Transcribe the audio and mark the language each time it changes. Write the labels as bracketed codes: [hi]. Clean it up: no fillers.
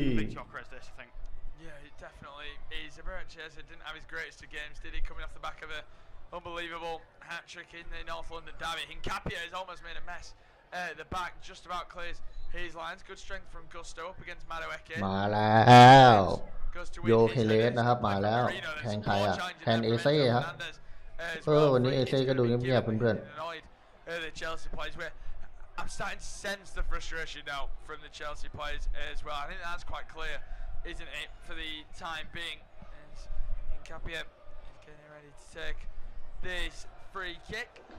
[en] Gyökeres this, I think. Yeah, it definitely is. Eze didn't have his greatest of games, did he? Coming off the back of a unbelievable hat-trick in the North London derby. Hincapie has almost made a mess. The back just about clears his lines. Good strength from Gusto up against Madueke. [th] มาแล้วโยเคเลสนะครับมาแล้วแทนใครอ่ะแทนเอเซ่ครับวันนี้เอเซ่ก็ดูเงียบๆเพื่อน [en] The Chelsea players, where I'm starting to sense the frustration now from the Chelsea players as well. I think that's quite clear, isn't it, for the time being? And Hincapie is getting ready to take this free kick.